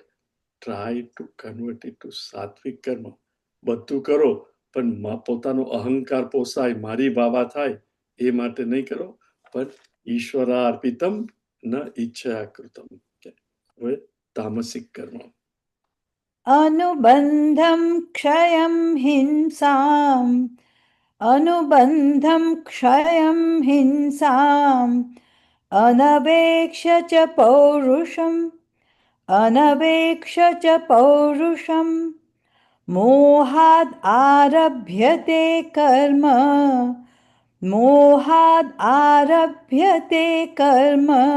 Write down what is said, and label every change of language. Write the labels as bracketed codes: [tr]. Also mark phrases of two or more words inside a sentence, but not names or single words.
[en] try to convert it to [gu] સાત્વિક કર્મ. બધું કરો, પણ પોતાનો અહંકાર પોસાય, મારી વાવા થાય, એ માટે નહીં કરો, પણ [sa] ईश्वरार्पितम् न इच्छा कृतम्. [gu] હવે તામસિક કર્મ. [sa] अनुबन्धं क्षयं हिंसाम् अनुबन्धं क्षयं हिंसाम् अनवेक्ष्य च पौरुषम् मोहाद् आरभ्यते कर्म